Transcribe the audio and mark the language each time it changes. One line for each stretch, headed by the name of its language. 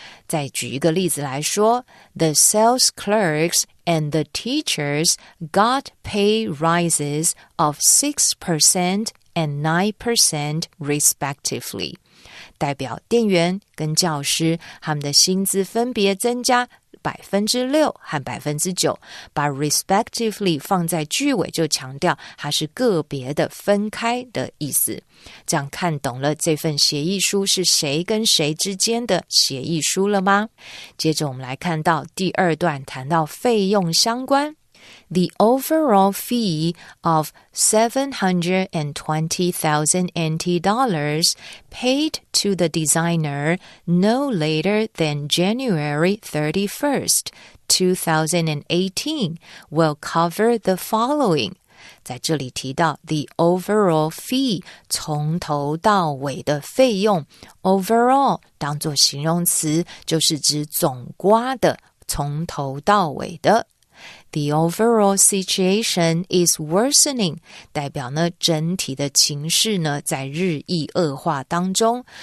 Chinese: 再举一个例子来说，
English: The sales clerks and the teachers got pay rises of 6% and 9% respectively，
Chinese: 代表店员跟教师他们的薪资分别增加6%和9%，把 respectively 放在句尾就强调它是个别的分开的意思。这样看懂了这份协议书是谁跟谁之间的协议书了吗？接着我们来看到第2段谈到费用相关。
English: The overall fee of $720,000 NT paid to the designer no later than January 31st, 2018 will cover the following。
Chinese: 在这里提到
English: the overall fee
Chinese: 从头到尾的费用 overall 当作形容词就是指总括的从头到尾的。
English: The overall situation is worsening
Chinese: 代表呢整体的情势呢在日益恶化当中。